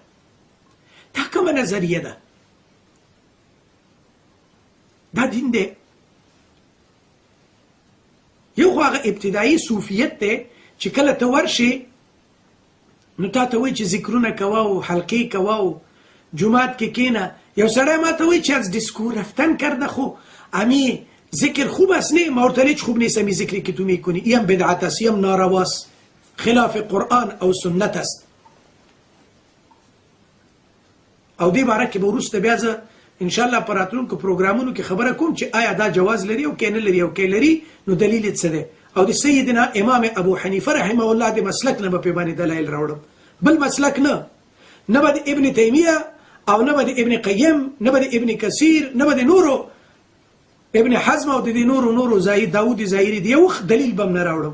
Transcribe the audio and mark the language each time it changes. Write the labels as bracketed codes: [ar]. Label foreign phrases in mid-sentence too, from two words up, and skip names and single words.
[ps] دا کومه نظریه ده؟ دا دین دی؟ یو خو هغه ابتدایي صوفیت دی چې کله ته ورشې نو تا ته وایي چې ذکرونه کوه و حلقې کوه و جماعت کې کینه. یو سړی ما ته وایي چې [fa] از دیسکو رفتن کرده خو امی ذکر خوب است [ps] نه؟ [fa] ما ارتل هیچ خوب نیست امی ذکری که تو میکنی، یم بدعت است، یم نارواست، خلاف قرآن او سنت است. [ps] او دې باره کې به وروسته بیا زه انشاءالله په راتلونکو پروګرامونو کې خبره کوم چې آیا دا جواز لري او که نه لري، او که لري نو دلیل یې څه دی. او د سیدنا امام ابو حنیفه رحمه الله د مسلک نه به پې باندې دلایل راوړم، بل مسلک نه، نه به د ابن تیمیه او نه به د ابن قیم، نه به د ابن کثیر، نه به د نورو ابن حزم او د نورو داود ظاهري د یو دلیل به هم نه راوړم.